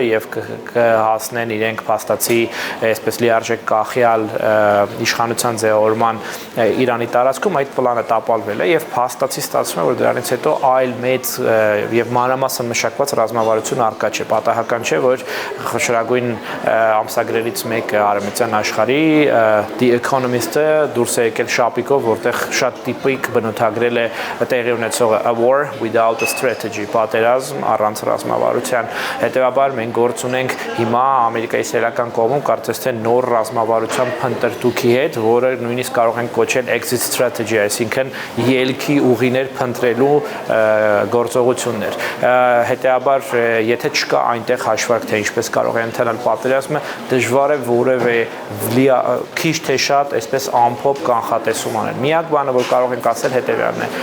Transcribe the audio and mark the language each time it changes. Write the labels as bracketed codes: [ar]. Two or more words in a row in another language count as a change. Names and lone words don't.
[hy] եւ կհասնեն իրենք փաստացի, այսպես լիարժեք կախյալ իշխանության ձևավորման Իրանի տարածքում, այդ պլանը տապալվել է եւ փաստացի ստացվում է, որ դրանից հետո այլ մեծ եւ մանրամասն մշակված ռազմավարություն առկա չէ։ Պատահական չէ, որ խոշորագույն ամսագրերից մեկը արևմտյան աշխարհի The Economist-ը դուրս է եկել շապիկով, որտեղ շատ տիպիկ բնութագրել է տեղի ունեցող [en] a war without a strategy, [hy] պատերազմ առանց ռազմավարության։ Հետևաբար մենք գործ ունենք հիմա Ամերիկայի իսրայելական կողմում կարծես թե նոր ռազմավարության փնտրտուքի հետ, որը նույնիսկ կարող են կոչել [en] exit strategy, [hy] այսինքն ելքի ուղիներ փնտրելու գործողություններ։ Հետևաբար, եթե չկա այնտեղ հաշվարկ, թե ինչպես կարող է ընթանալ պատերազմը, դժվար է որևէ քիչ թե շատ այսպես ամփոփ կանխատեսում անել։ Միակ բանը, որ կարող ենք ասել, հետևյալն է.